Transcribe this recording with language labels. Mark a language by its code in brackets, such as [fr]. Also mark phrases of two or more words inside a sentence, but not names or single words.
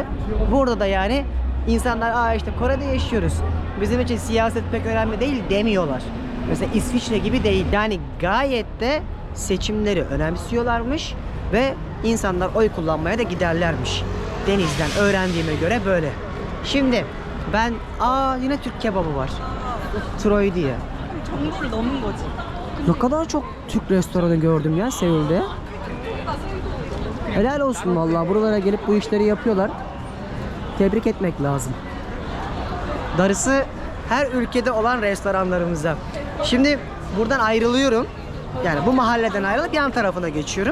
[tr] Burada da yani insanlar işte Kore'de yaşıyoruz, bizim için siyaset pek önemli değil demiyorlar. Mesela İsviçre gibi değil. Yani gayet de seçimleri önemsiyorlarmış ve insanlar oy kullanmaya da giderlermiş. Deniz'den öğrendiğime göre böyle. Şimdi ben yine Türk kebabı var. Troy diye. [ko] 정보를 넣는 거지. [tr] Ne kadar çok Türk restoranı gördüm ya Seul'de. Helal olsun vallahi, buralara gelip bu işleri yapıyorlar. Tebrik etmek lazım. Darısı her ülkede olan restoranlarımıza. Şimdi buradan ayrılıyorum. Yani bu mahalleden ayrılıp yan tarafına geçiyorum.